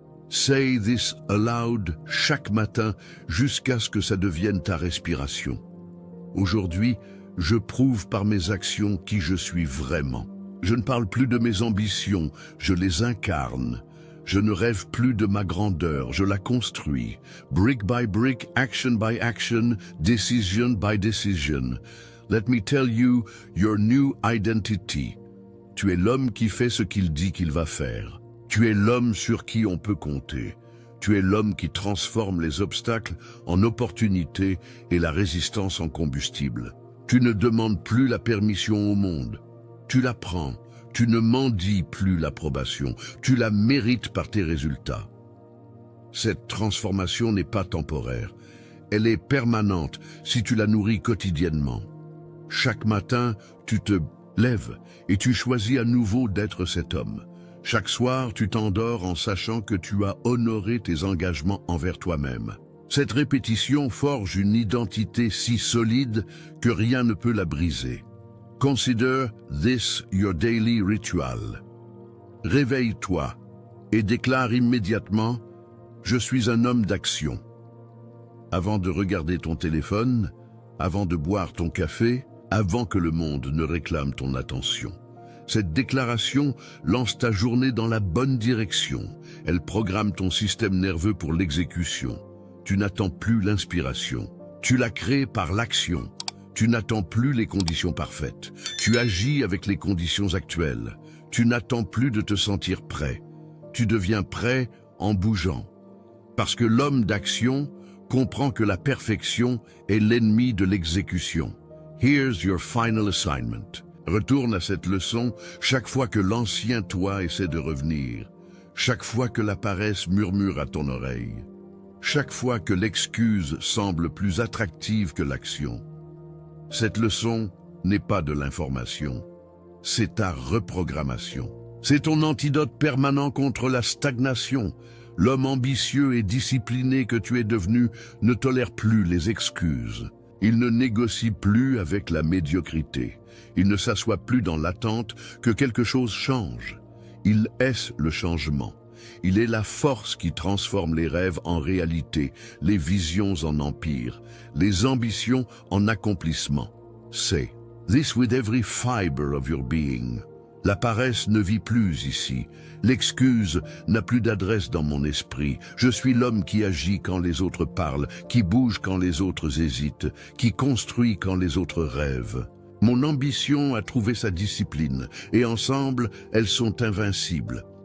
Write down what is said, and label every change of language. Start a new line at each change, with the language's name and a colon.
English: Say this aloud
French: chaque matin jusqu'à ce que ça devienne ta respiration. Aujourd'hui, je prouve par mes actions qui je suis vraiment. Je ne parle plus de mes ambitions, je les incarne. Je ne rêve plus de ma grandeur, je la construis.
English: Brick by brick, action by action, decision by decision. Let me tell you your new identity.
French: Tu es l'homme qui fait ce qu'il dit qu'il va faire. Tu es l'homme sur qui on peut compter. Tu es l'homme qui transforme les obstacles en opportunités et la résistance en combustible. Tu ne demandes plus la permission au monde. Tu la prends. Tu ne mendies plus l'approbation. Tu la mérites par tes résultats. Cette transformation n'est pas temporaire. Elle est permanente si tu la nourris quotidiennement. Chaque matin, tu te lèves et tu choisis à nouveau d'être cet homme. Chaque soir, tu t'endors en sachant que tu as honoré tes engagements envers toi-même. Cette répétition forge une identité si solide que rien ne peut la briser.
English: Consider this your daily ritual.
French: Réveille-toi et déclare immédiatement « Je suis un homme d'action ». Avant de regarder ton téléphone, avant de boire ton café, avant que le monde ne réclame ton attention. Cette déclaration lance ta journée dans la bonne direction. Elle programme ton système nerveux pour l'exécution. Tu n'attends plus l'inspiration. Tu la crées par l'action. Tu n'attends plus les conditions parfaites. Tu agis avec les conditions actuelles. Tu n'attends plus de te sentir prêt. Tu deviens prêt en bougeant. Parce que l'homme d'action comprend que la perfection est l'ennemi de l'exécution.
English: Here's your final assignment.
French: Retourne à cette leçon chaque fois que l'ancien toi essaie de revenir, chaque fois que la paresse murmure à ton oreille, chaque fois que l'excuse semble plus attractive que l'action. Cette leçon n'est pas de l'information, c'est ta reprogrammation. C'est ton antidote permanent contre la stagnation. L'homme ambitieux et discipliné que tu es devenu ne tolère plus les excuses. Il ne négocie plus avec la médiocrité. Il ne s'assoit plus dans l'attente que quelque chose change. Il est le changement. Il est la force qui transforme les rêves en réalité, les visions en empire, les ambitions en accomplissement.
English: Say this with every fiber of your being.
French: La paresse ne vit plus ici. L'excuse n'a plus d'adresse dans mon esprit. Je suis l'homme qui agit quand les autres parlent, qui bouge quand les autres hésitent, qui construit quand les autres rêvent. Mon ambition a trouvé sa discipline, et ensemble, elles sont invincibles.